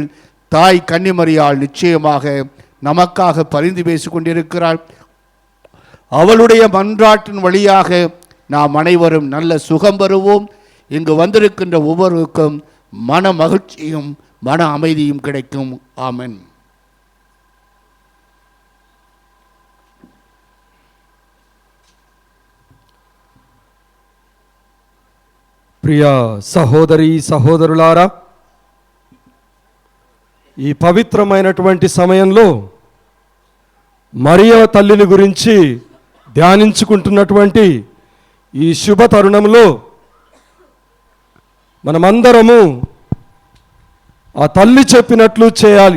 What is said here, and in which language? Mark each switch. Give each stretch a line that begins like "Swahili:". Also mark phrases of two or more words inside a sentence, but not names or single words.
Tamil: தாய் கன்னிமரியாள் நிச்சயமாக நமக்காக பரிந்து பேசிக் கொண்டிருக்கிறாள். அவளுடைய மன்றாட்டின் வழியாக நாம் அனைவரும் நல்ல சுகம் பெறுவோம். இங்கு வந்திருக்கின்ற ஒவ்வொருவருக்கும் மன மகிழ்ச்சியும் மன அமைதியும் கிடைக்கும். ஆமென்.
Telugu: ప్రియ సహోదరి సహోదరులారా, ఈ పవిత్రమైనటువంటి సమయంలో మరియ తల్లిని గురించి ధ్యానించుకుంటున్నటువంటి ఈ శుభ తరుణంలో మనమందరము ఆ తల్లి చెప్పినట్లు చేయాలి.